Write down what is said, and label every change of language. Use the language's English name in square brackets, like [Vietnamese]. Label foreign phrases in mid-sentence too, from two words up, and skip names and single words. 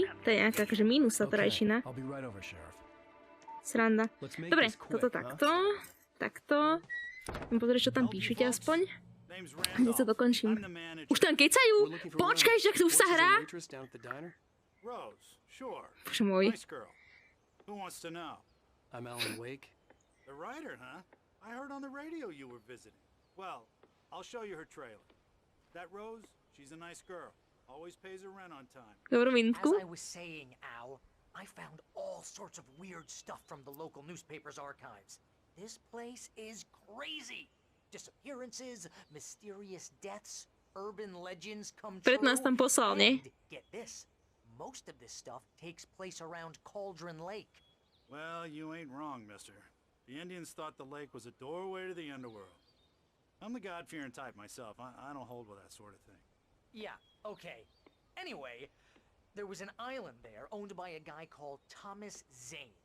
[Slovak] To je nejaká akože mínus tá rajčina. Sranda. Dobre, toto takto. Takto. Pozrieť, čo tam píšete aspoň. Hneď sa dokončím. Už tam kecajú! Počkaj, že tu už sa hrá! Bože môj. [English] Who wants to know? I'm Alan Wake. The writer, huh? I heard on the radio you were visiting. Well, I'll show you her trailer. That Rose, she's a nice girl. Always pays her rent on time. As I was saying, Al, I found all sorts of weird stuff from the local newspaper's archives. This place is crazy. Disappearances, mysterious deaths, urban legends come true. [Slovak] Preto nás tam poslal, nie? [English] Get this. Most of this stuff takes place around Cauldron Lake. Well, you ain't wrong, mister. The Indians thought the lake was a doorway to the underworld. I'm the God-fearing type myself. I don't hold with that sort of thing. Yeah, okay. Anyway, there was an island there owned by a guy called Thomas Zane.